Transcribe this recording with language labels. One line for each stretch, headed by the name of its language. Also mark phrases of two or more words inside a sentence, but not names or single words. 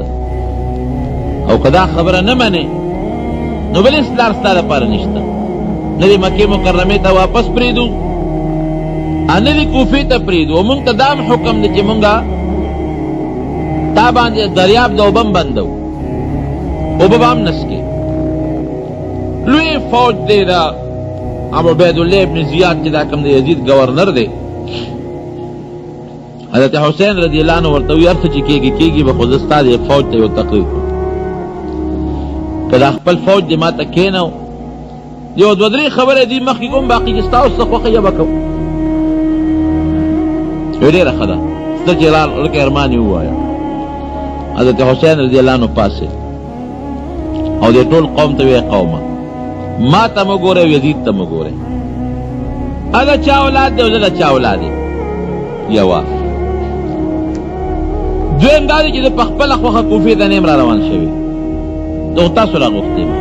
Pashto: او که دا خبره نه منې نو بل هېڅ لار ستا دپاره نشته، نه دې مکې مکرمې ته واپس پرېږدو نه دې کوفې ته پرېږدو. او مونږ ته دا هم حکم دی چې مونږه تا باندې دریاب د اوبه هم بندو، اوبه به هم نسکې. لوی فوج دی دا ابو عبیدالله ابن زیاد چې دا کوم د یزید گورنر دی. حضرت حسین
Arabic: رضی اللہ عنہ
Pashto: ورته وایي هر څه چې کېږي کېږي، به خو زه ستا د فوج ته یو تقریر کړم. که دا خپل فوج دې ما ته کښېنو یو 2-3 خبرې دي مخکې کوم، باقي چې ستا اوس څه خوښه یې به کوم. وایي ډېره ښه ده، څه چې لکه ارمان یې ووایه. حضرت حسین
Arabic: رضی اللہ عنہ
Pashto: پاسې او دې ټول قوم ته وایي قومه ما ته مه ګورئ او یزید ته مه ګورئ. هغه چا اولاد دی او زه د چا اولاد یم. یوه دویم دا دی چې زه په خپله خوښه کوفې ته نه یم را روان شوی، زه خو تاسو را غوښتی یم.